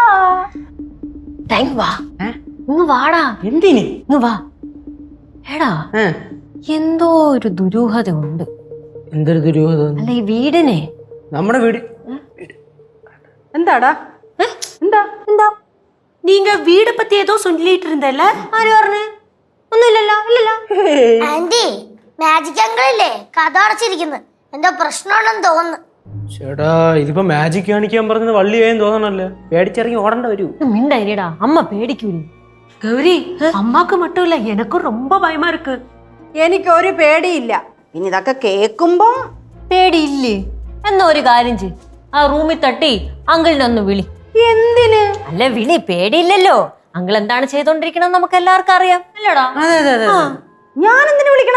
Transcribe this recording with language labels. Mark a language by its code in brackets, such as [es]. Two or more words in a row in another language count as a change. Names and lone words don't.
[ml] വാ ഇങ്ങ് വാടാ. എന്തിന്? ഇങ്ങ് വാ. എടാ എന്തോ ഒരു ദുരൂഹത ഉണ്ട്. എന്തൊരു ദുരൂഹത? അല്ല ഈ വീടിനെ. നമ്മുടെ വീട് എന്താടാ? എന്താ [ta] എന്താ நீங்க வீட பத்தி ஏதோ சொல்லிட்டு இருந்தல்ல? [ml] ആര് പറഞ്ഞു? ഒന്നുമില്ലല്ലോ. ഇല്ലല്ലോ. ആന്റി, മാജിക് അങ്കിളില്ലേ കഥ അടച്ചിരിക്കുന്നു. എന്തോ പ്രശ്നമുണ്ടെന്ന് തോന്നുന്നു. ചേട്ടാ ഇതിപ്പോ മാജിക് കാണിക്കാൻ പറഞ്ഞത് വള്ളിയായും തോന്നണല്ലേ? പേടിച്ചിറങ്ങി ഓടേണ്ട വരൂ. മിണ്ടായിരിടാ, അമ്മ പേടിക്കൂലേ. [ta] கௌரி, அம்மாக்கு மட்டும் இல்ல எனக்கும் ரொம்ப பயமா இருக்கு. [ml] എനിക്കൊരു പേടിയില്ല. ഇനി ഇതൊക്കെ കേൾക്കുമ്പോ പേടിയില്ലേ? എന്നാ ഒരു കാര്യം ചെയ്, ആ റൂമിൽ തട്ടി അങ്കിളിനെ ഒന്ന് വിളി. എന്തിന്? അല്ല വിളി, പേടിയില്ലല്ലോ. അങ്കിൾ എന്താണ് ചെയ്തോണ്ടിരിക്കണം നമുക്ക് എല്ലാവർക്കും അറിയാം അല്ലേടാ? ഞാൻ എന്തിനു വിളിക്കണം?